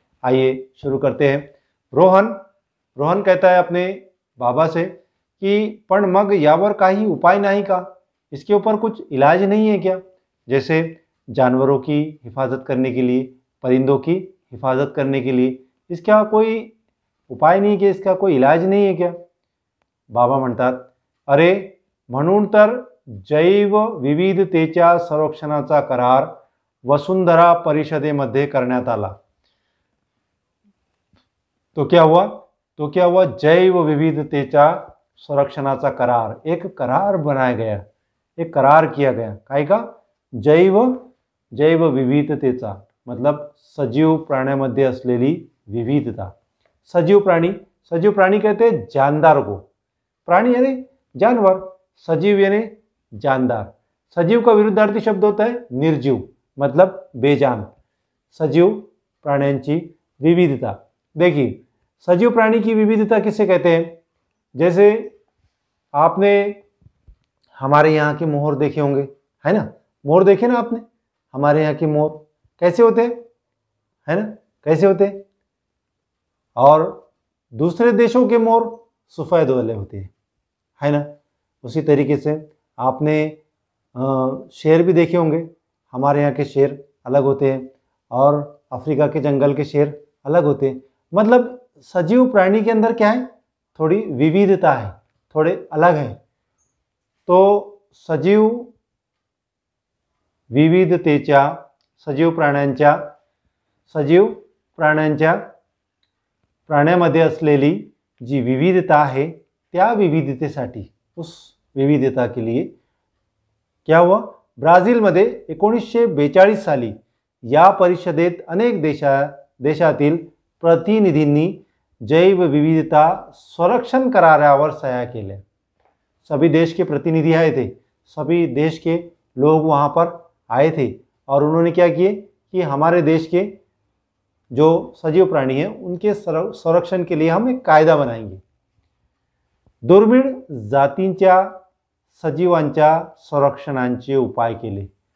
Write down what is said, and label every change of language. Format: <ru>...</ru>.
<hi>आइए शुरू करते हैं। रोहन कहता है अपने बाबा से कि</hi> <mr>पण मग यावर काही उपाय नहीं का,</mr> <hi>इसके ऊपर कुछ इलाज नहीं है क्या। जैसे जानवरों की हिफाजत करने के लिए, परिंदों की हिफाजत करने के लिए इसका कोई उपाय नहीं क्या, इसका कोई इलाज नहीं है क्या।</hi> <mr>बाबा म्हणतात, अरे म्हणून तर जैव विविधतेच्या संरक्षणाचा करार वसुंधरा परिषदेमध्ये करण्यात आला।</mr> <hi>तो क्या हुआ</hi> <mr>जैव विविधतेच्या संरक्षणाचा करार,</mr> <hi>एक करार बनाया गया, एक करार किया गया।</hi> <mr>काय का? जैव विविधतेचा मतलब सजीव प्राण्यामध्ये असलेली विविधता।</mr> <hi>सजीव प्राणी कहते हैं जानदार को। प्राणी यानी जानवर, सजीव यानी जानदार। सजीव का विरुद्धार्थी शब्द होता है निर्जीव, मतलब बेजान।</hi> <mr>सजीव प्राण्यांची विविधता।</mr> <hi>देखिए, सजीव प्राणी की विविधता किसे कहते हैं। जैसे आपने हमारे यहाँ के मोर देखे होंगे, है ना। मोर देखे ना आपने, हमारे यहाँ के मोर कैसे होते हैं, है ना, कैसे होते हैं। और दूसरे देशों के मोर सफ़ेद वाले होते हैं, है ना। उसी तरीके से आपने शेर भी देखे होंगे। हमारे यहाँ के शेर अलग होते हैं और अफ्रीका के जंगल के शेर अलग होते हैं। मतलब सजीव प्राणी के अंदर क्या है, थोड़ी विविधता है, थोड़े अलग है।</hi> <mr>तो सजीव विविधतेच्या, सजीव प्राण्यामध्ये असलेली जी विविधता आहे त्या विविधतेसाठी,</mr> <hi>उस विविधता के लिए क्या हुआ,</hi> <mr>ब्राझीलमध्ये 1942 साली या परिषदेत अनेक देशातील प्रतिनिधींनी जैव विविधता संरक्षण करारावर सह्या केल्या।</mr> <hi>सभी देश के प्रतिनिधि आए थे, सभी देश के लोग वहाँ पर आए थे और उन्होंने क्या किए कि हमारे देश के जो सजीव प्राणी हैं उनके संरक्षण के लिए हम एक कायदा बनाएंगे।</hi> <mr>दुर्मिळ जातींच्या सजीवांच्या संरक्षणांचे उपाय केले।</mr>